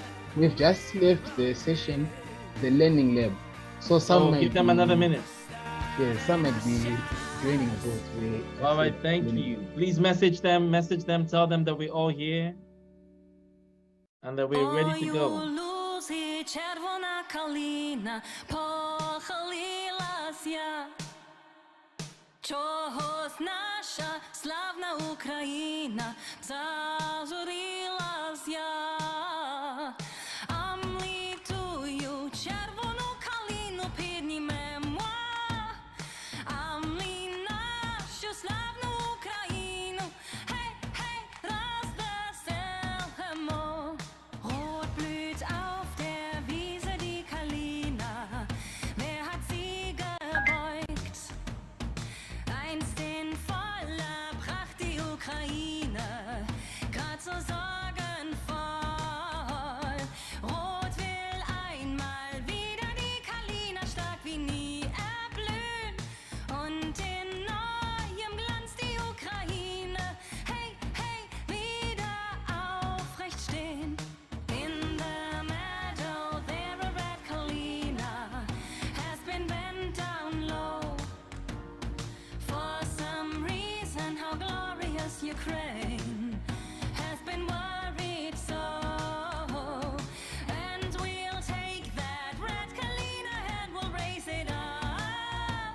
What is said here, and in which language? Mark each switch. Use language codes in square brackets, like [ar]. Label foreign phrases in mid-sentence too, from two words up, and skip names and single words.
[en] We've just left the session, the learning lab. So some might give them another minute. Yeah, some might be joining both. All right, thank you. Please message them, tell them that we're all here and that we're ready to go. [uk] Чогось наша славна Україна зажурилась я, а ми тую червону калину піднімемо, а ми нашу славну Україну, гей, гей, розвеселимо. [de] Rot blüht auf der Wiese die Kalina, wer hat sie gebeugt? Einst in voller Pracht die Ukraine, grad so sorgenvoll. Rot will einmal wieder die Kalina stark wie nie erblühen und in neuem Glanz die Ukraine, hey, hey, wieder aufrecht stehen. [en] In the meadow there a red Kalina has been bent down low. For some reason, how glorious Ukraine has been worried so. And we'll take that red Kalina and we'll raise it up.